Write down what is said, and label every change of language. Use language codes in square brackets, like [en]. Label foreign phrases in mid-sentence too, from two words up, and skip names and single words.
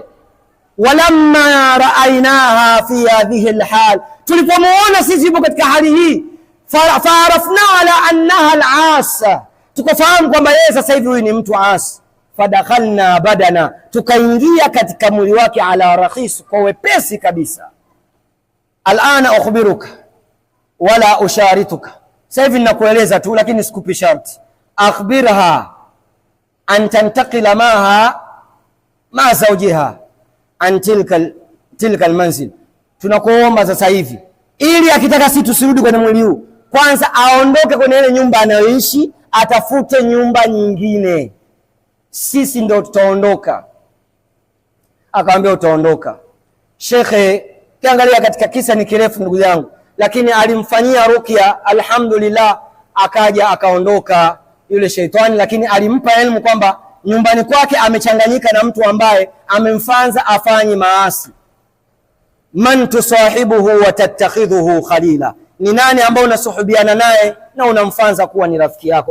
[ar] ولما رأيناها في هذه الحال, [sw] tulipomuona sisi yupo katika hali hii, [ar] فعرفنا على أنها عاصية, [sw] tukafahamu kwamba yeye sasa hivi huyu ni mtu asi. [ar] فدخلنا بدنها, [sw] tukaingia katika mwili wake [ar] على رخص, [sw] kwa wepesi kabisa. [ar] الآن أخبرك ولا أشارطك, [sw] sasa hivi ninakueleza tu lakini sikupi sharti. [ar] أخبرها أن تنتقل مع زوجها عن تلك المنزل, [sw] tunakuomba sasa hivi, ili akitaka sisi tusirudi kwenye mwili huu, kwanza aondoke kwenye ile nyumba anayoishi, atafute nyumba nyingine, sisi ndio tutaondoka. Akamwambia utaondoka. Shekhe, kiangalia katika kisa ni kirefu ndugu yangu, lakini alimfanyia ruqya, alhamdulillah, akaja akaondoka yule sheitani, lakini alimpa elimu kwamba nyumbani kwake amechanganyika na mtu ambaye amemfanza afanye maasi. [ar] من تصاحبه وتتخذه خليلا, [sw] ni nani ambao unasuhubiana naye na unamfanza kuwa ni rafiki yako?